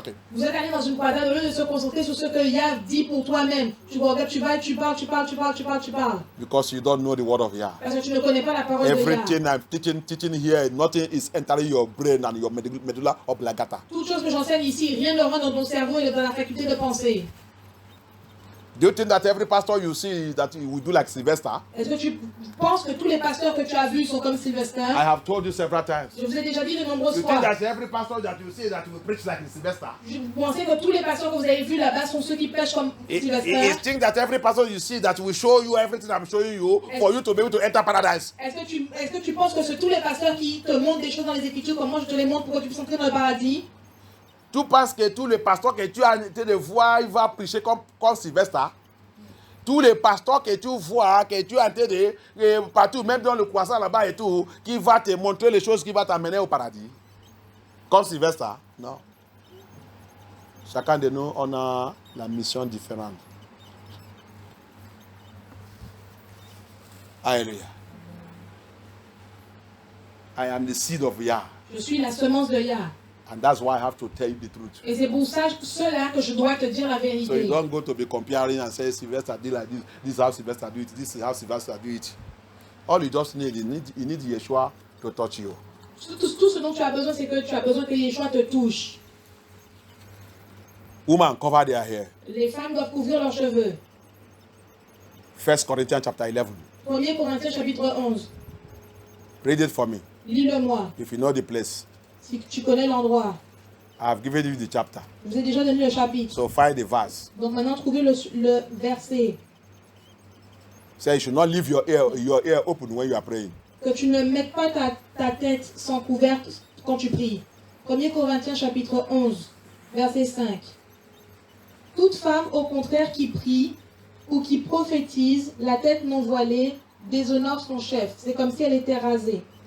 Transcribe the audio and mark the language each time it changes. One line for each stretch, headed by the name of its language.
French: vous êtes allé dans une croisade, au lieu de se concentrer sur ce que Yah dit pour toi-même. Tu regardes, tu vas, tu parles.
English: Because you don't know the word of Yah.
French: Parce que tu ne connais pas la parole de Yah.
English: Everything I'm teaching here, nothing is entering your brain and your medulla oblongata.
French: Toute chose que j'enseigne ici, rien ne rentre dans ton cerveau et dans la faculté de penser.
English: Do you think that every pastor you see that he will do like Sylvester?
French: Est-ce que tu penses que tous les pasteurs que tu as vus sont comme Sylvester?
English: I have told you several times.
French: Je vous ai déjà dit de nombreuses
English: You
French: fois.
English: think that every pastor that you see that will preach like Sylvester?
French: Vous pensez que tous les pasteurs que vous avez vus là-bas sont ceux qui prêchent comme
English: You
French: Sylvester?
English: think that every pastor you see that will show you everything I'm showing you for you to be able to enter paradise?
French: Est-ce que tu penses que c'est tous les pasteurs qui te montrent des choses dans les Écritures comme moi je te les montre pour que tu puisses entrer dans le paradis? Tu penses que tous les pasteurs que tu as été de voir, ils vont prêcher comme Sylvester? Tous les pasteurs que tu vois, que tu as été partout, même dans le croissant là-bas et tout, qui va te montrer les choses qui vont t'amener au paradis. Comme Sylvester? Non. Chacun de nous, on a la mission différente. Alléluia.
English: I am the seed of Yah.
French: Je suis la semence de Yah.
English: And that's why I have to tell you the truth.
French: Et c'est pour cela que je dois te dire la
English: So you
French: vérité.
English: don't go to be comparing and say Sylvester did like this, this is how Sylvester do it, this is how Sylvester do it. All you just need, you need Yeshua to touch you.
French: Tout ce dont tu as besoin, c'est que tu as besoin que Yeshua te touche.
English: Women cover their hair.
French: Les femmes doivent couvrir leurs cheveux.
English: 1 Corinthians chapter 11.
French: 1 Corinthiens chapitre 11.
English: Read it for me.
French: Lis-le-moi,
English: If you know the place.
French: si tu connais l'endroit.
English: I have given you the chapter.
French: Je vous ai déjà donné le chapitre.
English: So find the verse.
French: Donc maintenant, trouvez le verset.
English: Say you should not leave your ear open when you are praying.
French: Que tu ne mettes pas ta tête sans couverte quand tu pries. 1 Corinthiens chapitre 11, verset 5. Toute femme, au contraire, qui prie ou qui prophétise, la tête non voilée, déshonore son chef. C'est comme si elle était rasée.